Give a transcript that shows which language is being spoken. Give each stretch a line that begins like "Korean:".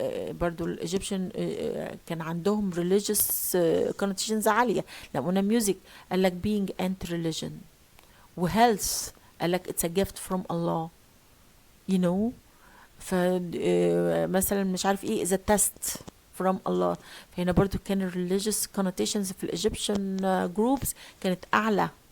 Arabic: برضو الإيجيبشن كان عندهم
English: religious connotations
Arabic: عالية. لما قلنا music قال لك
English: being and religion،
Arabic: و health قال لك
English: it's a gift from Allah you know.
Arabic: مثلا مش عارف ايه
English: is a test from Allah.
Arabic: فهنا برضو كان
English: religious connotations
Arabic: في الإيجيبشن
English: groups
Arabic: كانت أعلى.